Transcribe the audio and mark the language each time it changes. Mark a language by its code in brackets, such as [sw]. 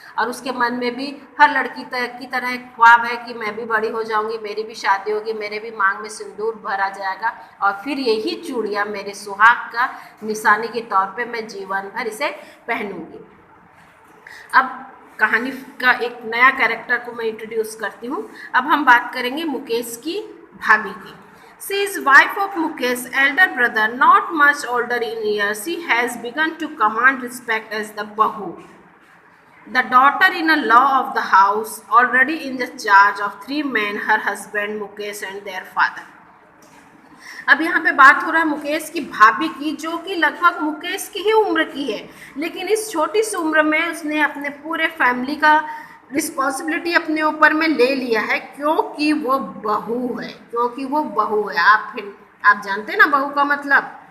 [hi] और उसके मन में भी हर लड़की की तरह एक ख्वाब है कि मैं भी बड़ी हो जाऊंगी, मेरी भी शादी होगी, मेरे भी मांग में सिंदूर भरा जाएगा और फिर यही चूड़ियाँ मेरे सुहाग का निशानी के तौर पे मैं जीवन भर इसे पहनूंगी। अब कहानी का एक नया कैरेक्टर को मैं इंट्रोड्यूस करती हूँ। अब हम बात करेंगे मुकेश की भाभी की। [en] She is wife of Mukesh, elder brother, not much older in years. She has begun to command respect as the bahu, the daughter-in-law of the house, already in the charge of 3 men, her husband Mukesh and their father. [hi] अब यहाँ पे बात हो रहा है मुकेश की भाभी की, जो कि लगभग मुकेश की ही उम्र की है, लेकिन इस छोटी सी उम्र में उसने अपने पूरे फैमिली का रिस्पॉन्सिबिलिटी अपने ऊपर में ले लिया है, क्योंकि वो बहू है। क्योंकि वो बहू है। आप जानते हैं ना बहू का मतलब?